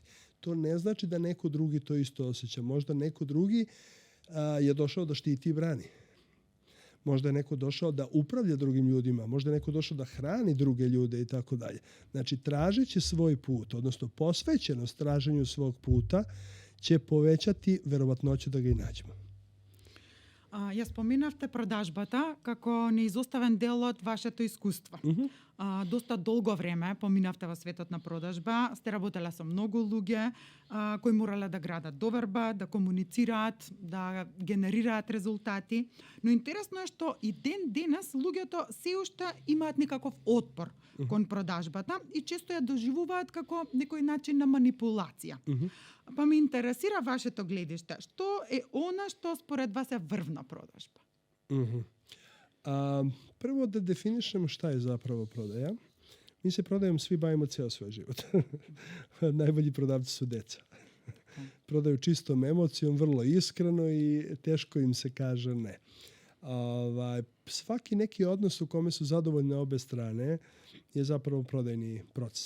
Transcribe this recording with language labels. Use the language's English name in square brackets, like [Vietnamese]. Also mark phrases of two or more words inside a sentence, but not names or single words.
[Serbian] To ne znači da neko drugi to isto osjeća. Možda neko drugi je došao da štiti i brani. Možda je neko došao da upravlja drugim ljudima, možda je neko došao da hrani druge ljude i tako dalje. Znači, tražeći svoj put, odnosno posvećenost traženju svog puta, će povećati verovatnoću da ga i nađemo. [Macedonian] Ја споминавте продажбата како неизоставен дел од вашето искуство. Доста долго време поминавте во светот на продажба, сте работеле со многу луѓе кои морале да градат доверба, да комуницираат, да генерираат резултати, но интересно е што и ден денес луѓето се уште имаат некаков отпор кон продажбата и често ја доживуваат како некој начин на манипулација. Па ме интересира вашето гледиште. Што е она што според вас е врвна продажба? [Serbian] Prvo da definišemo šta je zapravo prodaja. Mi se prodajom svi bavimo ceo svoj život. Najbolji prodavci su deca. Prodaju čistom emocijom, vrlo iskreno i teško im se kaže ne. Svaki neki odnos u kome su zadovoljne obe strane je zapravo prodajni proces.